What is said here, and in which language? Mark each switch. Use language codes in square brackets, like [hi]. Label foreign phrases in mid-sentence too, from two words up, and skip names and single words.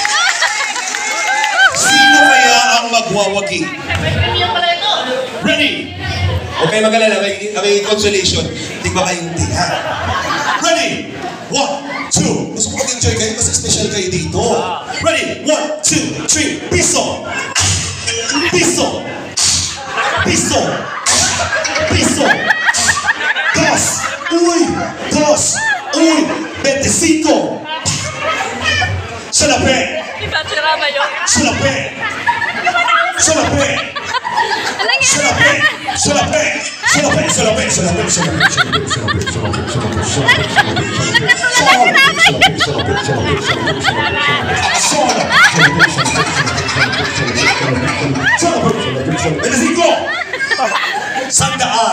[tl] Sino kaya ang magwawagi? Ready? Okay, mag-alala. May consolation. Tigba kayo hindi, ha? Ready? 1, 2. Gusto ko mag-enjoy kayo kasi special kayo dito. Ready? 1, 2, 3. Piso! Piso! Piso! Piso! Dos! Uy! Dos! Uy! 25! Salapi! Salapi! Salapi! Salapi! Salapi! Salapi! Salapi! Salapi! Sandaan!